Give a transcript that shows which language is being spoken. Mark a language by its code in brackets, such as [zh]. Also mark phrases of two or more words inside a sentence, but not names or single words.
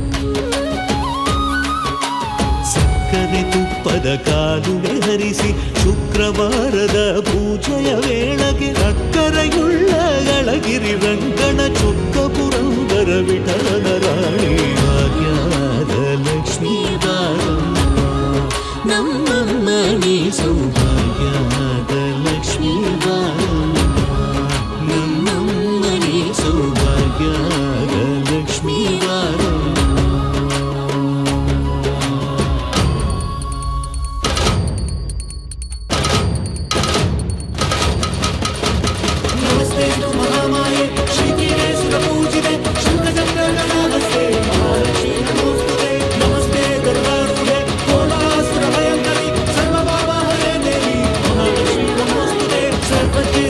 [kn] ಸಕ್ಕರೆ ತುಪ್ಪದ ಕಾಲುವೆ ಹರಿಸಿ ಶುಕ್ರವಾರದ ಪೂಜೆಯ ವೇಳೆಗೆ ಅಕ್ಕರೆಯುಳ್ಳ ಗಳಗಿರಿ ರಂಗಣ ಚೊಕ್ಕ ಪುರಂದರ ವಿಠಲನ ರಾಣಿ ಭಾಗ್ಯದ ಲಕ್ಷ್ಮೀ ಬಾರಮ್ಮ ನಮ್ಮಮ್ಮನೇ ಸೌಭಾಗ್ಯದ ಲಕ್ಷ್ಮೀ ಬಾರಮ್ಮ ನಮ್ಮಮ್ಮನೇ ಸೌಭಾಗ್ಯದ ಲಕ್ಷ್ಮೀ ಬಾರಮ್ಮ [sa] ನಮಸ್ತೆ ಮಹಾಮಾಯೆ ಶ್ರೀಕಿರೇ ಸುರಪೂಜಿತೆ ಶಂಖಚಕ್ರ ನಮಸ್ತೆ ಮಹಾಲಕ್ಷ್ಮೀ ನಮೋಸ್ತುತೆ ನಮಸ್ತೆ ಗರುಡಾರೂಢೆ ಕೋಲಾಸುರ ಭಯಂಕರಿ ಸರ್ವಭಾವಹರೇ ದೇವಿ ಮಹಾಲಕ್ಷ್ಮೀ ನಮೋಸ್ತುತೆ ಸರ್ವಜ್ಞೆ